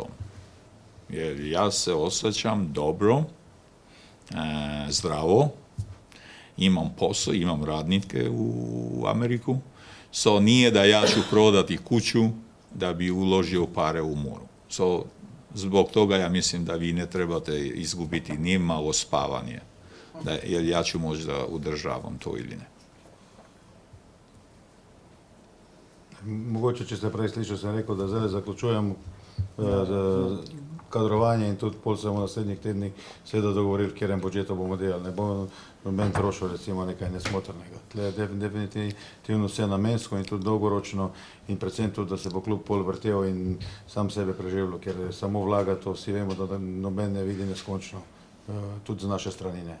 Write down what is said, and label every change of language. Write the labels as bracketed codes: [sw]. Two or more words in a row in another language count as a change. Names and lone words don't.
[hr] Jer ja se osjećam dobro, zdravo, imam posao, imam radnike u Ameriku, so nije da ja ću prodati kuću da bi uložio pare u Muru. So, zbog toga ja mislim da vi ne trebate izgubiti ni malo spavanje, jer ja ću možda udržavam to ili ne. [sl] Mogoče, če ste prej slišali, sem rekel, da zdaj zaključujem kadrovanje in tudi pol se bomo v naslednjih tednih seveda dogovorili, v katerem budžetu bomo delali. Ne bomo noben trošil recimo nekaj nesmotrnega. Tle je definitivno vse namensko in tudi dolgoročno in predvsem tudi, da se bo klub pol vrtel in sam sebe preživljal, ker samo vlaga to, vsi vemo, da noben ne vidi neskončno, tudi z naše strani ne.